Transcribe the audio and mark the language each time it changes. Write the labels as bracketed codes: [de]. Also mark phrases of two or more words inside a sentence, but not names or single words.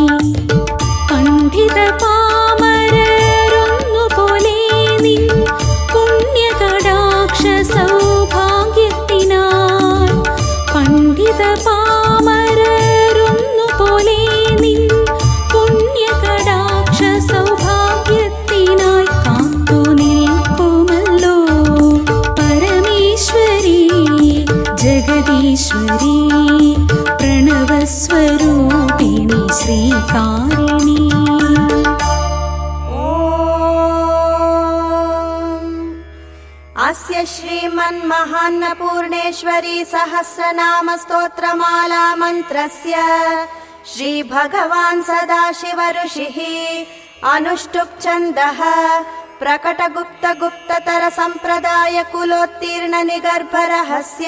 [ml] പണ്ഡിതപാമരരൊന്നുപോലെ നിൻ പുണ്യകടാക്ഷ സൗഭാഗ്യത്തിനാൽ പണ്ഡിതപാമരരൊന്നുപോലെ നിൻ പുണ്യകടാക്ഷ സൗഭാഗ്യത്തിനായി കാത്തു നിൽക്കുമല്ലോ പരമേശ്വരി ജഗദീശ്വരി പ്രണവസ്വരൂപിണി ശ്രീകാരിണി [sa] अस्य श्रीमन्महान्नपूर्णेश्वरी सहस्रनाम स्तोत्रमाला मन्त्रस्य श्रीभगवान् सदाशिव ऋषिः अनुष्टुप् छन्दः प्रकटगुप्ततर संप्रदाय कुलोत्तीर्ण निगर्भ रहस्य